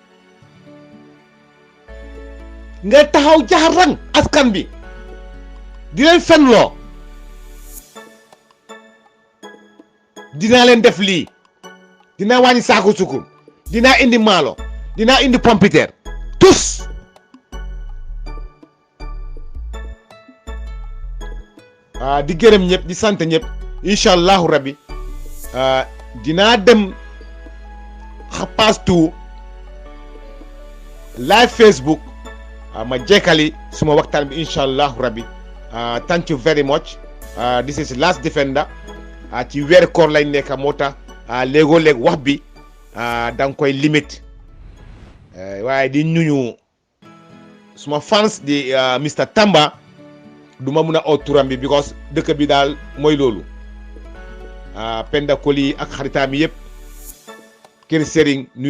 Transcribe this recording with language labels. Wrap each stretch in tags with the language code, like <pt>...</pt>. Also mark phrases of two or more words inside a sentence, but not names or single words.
<wo>nga taxaw jaxarang askan bi di leen fenloo dinaa leen def lii dinaa wàññi saako sukur dinaa indi maalo dinaa indi pompiteer tous di gërëm ñëpp di sant ñëpp</wo> <ar>إن شاء الله ربي</ar> <wo>dinaa dem</wo> <en>pass to live</en> <wo>Facebook ma jekkali suma waxtaan bi</wo> <ar>إن شاء الله ربي</ar> <en>thank you very much this is Last Defender</en> <wo>ci weeru koor lañ nekk moo tax léegoo léeg wax bi da nga koy limite waaye di nuyu suma fans di Mr Tamba du ma mun a oo turam bi because dëkk bi daal mooy loolu Penda Koli ak xaritaam yëpp kër Serigne nuyu</wo>